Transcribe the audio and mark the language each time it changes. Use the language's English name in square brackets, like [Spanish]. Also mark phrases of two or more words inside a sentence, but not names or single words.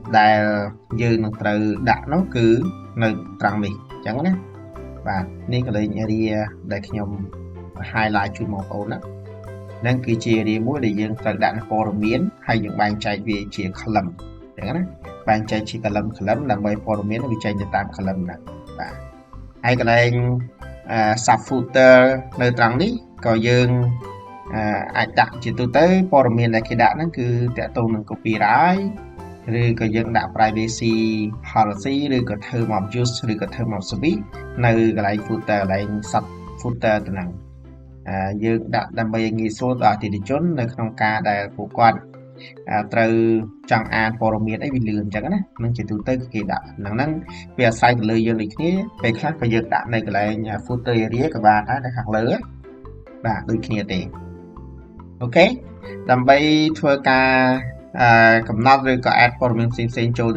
[Khmer] ដែលយើងនឹងត្រូវដាក់នោះគឺនៅត្រង់នេះអញ្ចឹងណាបាទនេះក៏លេខ area ដែលខ្ញុំ highlight ជូនបងប្អូនណានឹងគឺជា area មួយដែលយើងត្រូវដាក់ព័ត៌មានហើយយើងបែងចែកវាជា column អញ្ចឹងណាបែងចែកជា column ដើម្បីព័ត៌មានវាចេញទៅតាម column ហ្នឹងបាទហើយកន្លែង [English] sub footer [Khmer] នៅត្រង់នេះក៏យើង អាចដាក់ជាទូទៅព័ត៌មានដែលគេដាក់ហ្នឹងគឺតាក់ទងនឹង copyright ឬក៏យើងដាក់ [English] privacy policy [Khmer] ឬក៏ [English] term of use [Khmer] ឬក៏ [English] term of service [Khmer] នៅកន្លែង footer កន្លែង [English] sub footer [Khmer] ទៅហ្នឹងយើងដាក់ដើម្បីឲ្យងាយស្រួលដល់អតិថិជននៅក្នុងការដែលពួកគាត់ត្រូវចង់អានព័ត៌មានអីវាលឿ នអញ្ចឹងណានឹងជាទូទៅគេដាក់ហ្នឹងវាអាស្រ័យទៅលើយើងដូចគ្នាពេលខ្លះក៏យើងដាក់នៅកន្លែង [English] footer area [Khmer] ក៏បានដែរនៅខាងលើបាទដូចគ្នាទេអូខេដើម្បីធ្វើការកំណត់ឬក៏ add ព័ត៌មានផ្សេងៗចូលនៅ